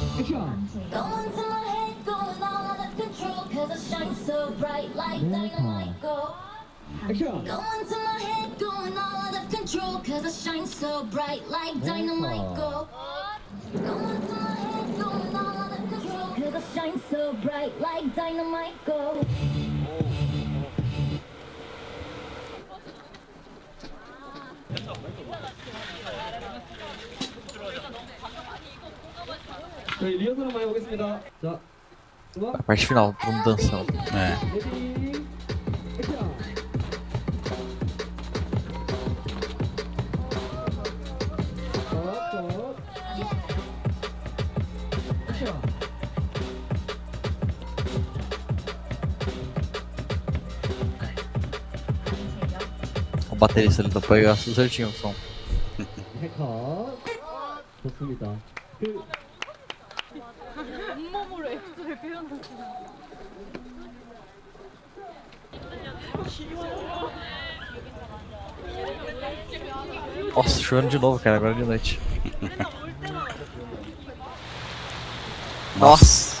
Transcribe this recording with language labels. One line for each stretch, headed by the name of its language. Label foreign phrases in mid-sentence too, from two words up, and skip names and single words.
English: Going to my head, going all out of control, 'cause I shine so bright like dynamite go.
Korean: 액션.
English: Going to my head, going all out of control, 'cause I shine so bright like dynamite go. Going to my head, going all out of control, 'cause I shine so bright like dynamite go.
Korean: 저희 리허설 한번 해보겠습니다. 자, 음악
Portuguese: A parte final, todo mundo dançando. É.
Korean: 레디 액션. 컷. 액션.
Portuguese: O baterista ali tá pegando certinho o som.
Korean: 네, 컷. 좋습니다. 온몸으로 X를 표현하시는.
Portuguese: Nossa, chovendo de novo, cara, agora de noite. Nossa!